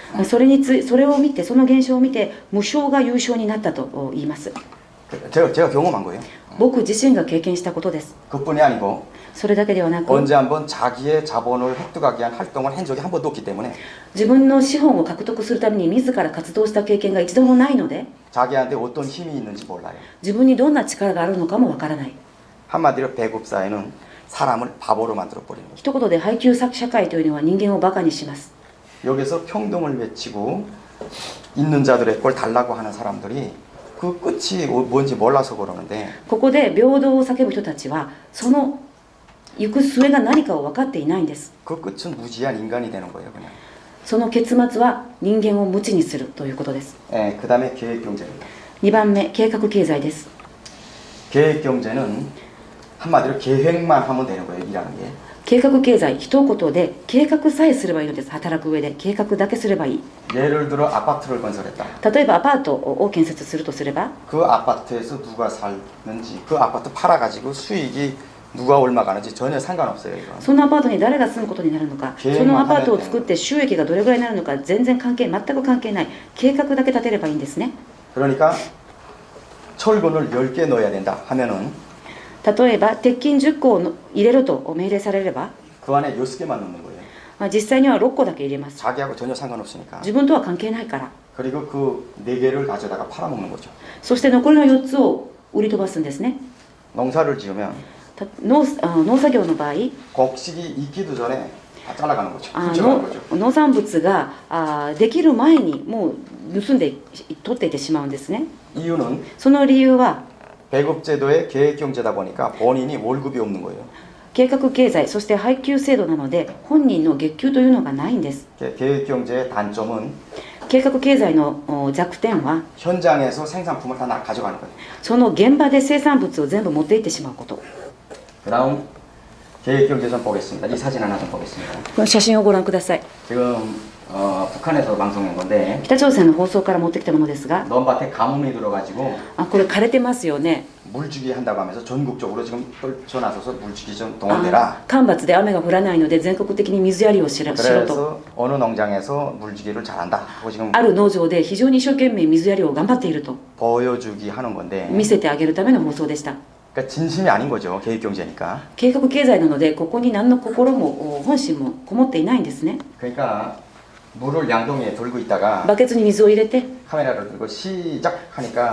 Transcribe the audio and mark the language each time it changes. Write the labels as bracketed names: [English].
[Japanese] それを見て、その現象を見て無償が優勝になったと言います。 [Korean] 제가 경험한 거예요. [Japanese] 僕自身が経験したことです。 [Korean] 그뿐이 아니고 [Japanese] それだけではなく [Korean] 언제 한번 자기의 자본을 획득하기 위한 활동을 한 적이 한 번도 없기 때문에 [Japanese] 自分の資本を獲得するために自ら活動した経験が一度もないので [Korean] 자기한테 어떤 힘이 있는지 몰라요. [Japanese] 自分にどんな力があるのかもわからない [Korean] 한마디로 배급 사회는 사람을 바보로 만들어 버리는 거죠. [Japanese] 一言で配給社会というのは人間をバカにします [Korean] 여기서 평등을 외치고 있는 자들의 걸 달라고 하는 사람들이 그 끝이 뭔지 몰라서 그러는데 [Japanese] ここで平等を叫ぶ人たちはその行く末が何かを分かっていないんです [Korean] 그 끝은 무지한 인간이 되는 거예요, 그냥. [Japanese] その結末は人間を無知にするということです [Korean] 예, 그다음에 계획 경제입니다. [Japanese] 2番目計画経済です [Korean] 계획 경제는 한마디로 계획만 하면 되는 거예요, 일하는 게. [Japanese] 計画経済一言で計画さえすればいいのです働く上で計画だけすればいい [Korean] 예를 들어 아파트를 건설했다. [Japanese] 例えばアパートを建設するとすれば [Korean] 그 아파트에서 누가 살는지 그 아파트 팔아가지고 수익이 누가 얼마 가는지 전혀 상관없어요, 이건. [Japanese] そのアパートに誰が住むことになるのか経営そのアパートを作って収益がどれぐらいになるのか全く関係ない計画だけ立てればいいんですね [Korean] 그러니까 철근을 10개 넣어야 된다 하면은 [Japanese] 例えば鉄筋10個を入れろと命令されれば [Korean] 그 안에 6개만 넣는 거예요. [Japanese] 実際には6個だけ入れます [Korean] 자기하고 전혀 상관없으니까. [Japanese] 自分とは関係ないから [Korean] 그리고 그 4개를 가져다가 팔아먹는 거죠. [Japanese] そして残りの4つを売り飛ばすんですね [Korean] 농사를 지으면 [Japanese] 農作業の場合 [Korean] 곡식이 익기도 전에 다 잘라가는 거죠. あ 훔쳐가는 거죠. [Japanese] 農産物ができる前にもう盗んで取っていってしまうんですね [Korean] 이유는 [Japanese] その理由は [Korean] 배급제도의 계획경제다 보니까 본인이 월급이 없는 거예요. [Japanese] 計画経済そして配給制度なので本人の月給というのがないんです [Korean] 계획경제의 단점은 [Japanese] 計画経済の弱点は [Korean] 현장에서 생산품을 다 가져가는 거예요. [Japanese] その現場で生産物を全部持っていってしまうこと [Korean] 그 다음 계획경제 좀 보겠습니다. 이 사진 하나 좀 보겠습니다. [Japanese] この写真をご覧ください [Korean] 지금 북한에서 방송한 건데 [Japanese] 北朝鮮の放送から持ってきたものですが [Korean] 넘밭에 가뭄이 들어가지고 [Japanese] これ枯れてますよね [Korean] 물주기 한다고 하면서 전국적으로 지금 떨쳐나서서 물주기 좀 동원되라. [Japanese] 干ばつで雨が降らないので全国的に水やりをしろと [Korean] 그래서 어느 농장에서 물주기를 잘한다 하고 지금 [Japanese] ある農場で非常に一生懸命水やりを頑張っていると [Korean] 보여주기 하는 건데 [Japanese] 見せてあげるための放送でした [Korean] 그러니까 진심이 아닌 거죠. 계획경제니까. [Japanese] 計画経済なのでここに何の心も本心もこもっていないんですね [Korean] 그러니까 물을 양동이에 들고 있다가 [Japanese] バケツに水を入れて [Korean] 카메라를 들고 시작하니까